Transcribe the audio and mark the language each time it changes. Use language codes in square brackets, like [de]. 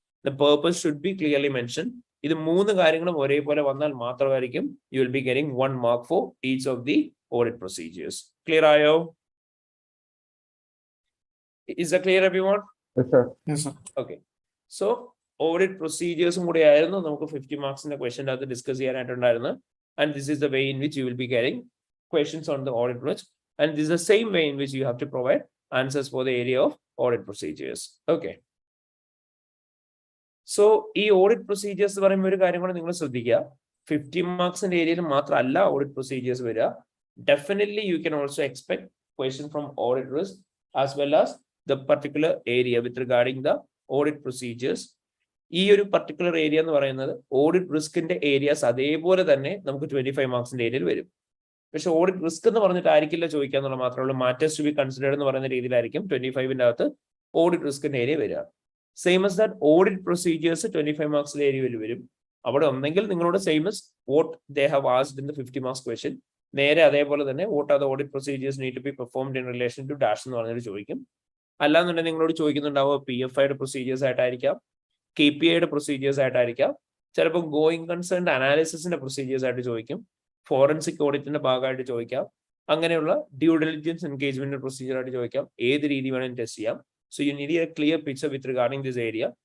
[en] The purpose should be clearly mention. [ml] ഇത് മൂന്ന് കാര്യങ്ങളും ഒരേപോലെ വന്നാൽ മാത്രമായിരിക്കും [en] You will be getting 1 mark for each of the audit procedures. [ml] Clear ആയോ? [en] Is that clear everyone? Yes, sir. Yes, sir. Okay. [ml] So audit പ്രൊസീജിയേഴ്സും കൂടി ആയിരുന്നു നമുക്ക് 50 മാർക്സിന്റെ ക്വസ്റ്റ്യൻ്റെ അകത്ത് discuss ചെയ്യാനായിട്ടുണ്ടായിരുന്നു. [en] And this is the way in which you will be getting questions on the audit risk. And this is the same way in which you have to provide answers for the area of audit procedures. Okay. [ml] So ഈ audit procedures പറയുമ്പോൾ ഒരു കാര്യം കൂടെ നിങ്ങൾ ശ്രദ്ധിക്കുക, 50 മാർക്സിന്റെ ഏരിയയിൽ മാത്രമല്ല audit procedures വരിക. [en] Definitely you can also expect question from audit risk as well as the particular area with regarding the audit procedures. [ml] ഈ ഒരു പർട്ടിക്കുലർ ഏരിയ എന്ന് പറയുന്നത് ഓഡിറ്റ് റിസ്കിന്റെ ഏരിയാസ് അതേപോലെ തന്നെ നമുക്ക് 25 മാർക്സിന്റെ ഏരിയയിൽ വരും. പക്ഷെ ഓഡിറ്റ് റിസ്ക് എന്ന് പറഞ്ഞിട്ട് ആയിരിക്കില്ല ചോദിക്കാന്നുള്ള മാത്രമേ ഉള്ളൂ. [en] matters to be considered [ml] എന്ന് പറയുന്ന രീതിയിലായിരിക്കും 25ന്റെ അകത്ത് ഓഡിറ്റ് റിസ്കിന്റെ ഏരിയ വരിക. [en] same as that [ml] audit procedures 25 മാർക്സിന്റെ ഏരിയയിൽ വരും. അവിടെ ഒന്നെങ്കിൽ നിങ്ങളോട് [en] same as what they have asked in the 50 marks question, [ml] നേരെ അതേപോലെ തന്നെ [en] what are the audit procedures need to be performed in relation to dash [ml] എന്ന് പറഞ്ഞിട്ട് ചോദിക്കും. അല്ലാന്നുണ്ടെങ്കിൽ നിങ്ങളോട് ചോദിക്കുന്നുണ്ടാവുക PFIയുടെ പ്രൊസീജിയേഴ്സ് ആയിട്ടായിരിക്കാം, KPIയുടെ പ്രൊസീജിയേഴ്സ് ആയിട്ടായിരിക്കാം, ചിലപ്പോൾ ഗോയിങ് കൺസേൺ അനാലിസിസിന്റെ പ്രൊസീജിയേഴ്സ് ആയിട്ട് ചോദിക്കും, ഫോറൻസിക് ഓഡിറ്റിന്റെ ഭാഗമായിട്ട് ചോദിക്കാം, അങ്ങനെയുള്ള ഡ്യൂ ഡിലിജൻസ് എൻഗേജ്മെന്റ് പ്രൊസീജിയർ ആയിട്ട് ചോദിക്കാം. ഏത് രീതി വേണമെങ്കിലും ടെസ്റ്റ് ചെയ്യാം. [en] So you need a clear picture with regarding this area.